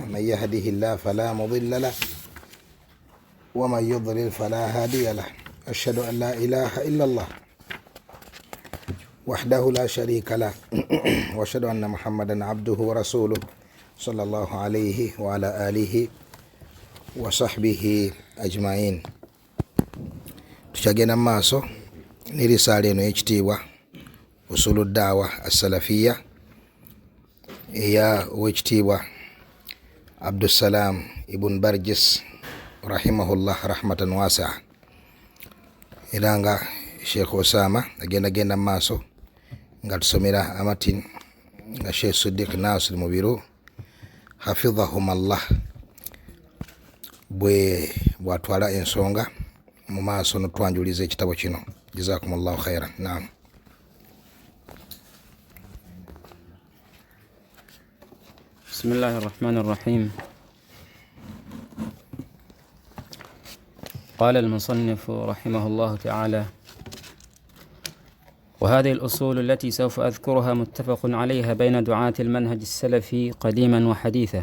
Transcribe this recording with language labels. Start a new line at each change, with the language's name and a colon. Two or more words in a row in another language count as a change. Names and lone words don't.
Arabic: من يهده الله فلا مضل له ومن يضلل فلا هادي له. أشهد أن لا إله إلا الله وحده لا شريك له وأشهد أن محمدا عبده ورسوله صلى الله عليه وعلى آله وصحبه أجمعين.
Ganda: Tuchagenda maaso n'erisaala eno y'ekitiibwa
Arabic: أصول الدعوة السلفية
Ganda: eya ow'ekitiibwa Abdussalam ibn Barjis
Arabic: رحمه الله رحمة واسعة.
Ganda: Era nga Sheikh Osama agenda maaso nga tusomera amatin nga Sheikh Siddiq Nasir Mubiru hafidhahum bwe bwatwala ensonga mu maaso n'otwanjuliza ekitabo kino.
Arabic: جزاكم الله خيرا. Naam. بسم الله الرحمن الرحيم. قال المصنف رحمه الله تعالى: وهذه الأصول التي سوف أذكرها متفق عليها بين دعاة المنهج السلفي قديما وحديثا.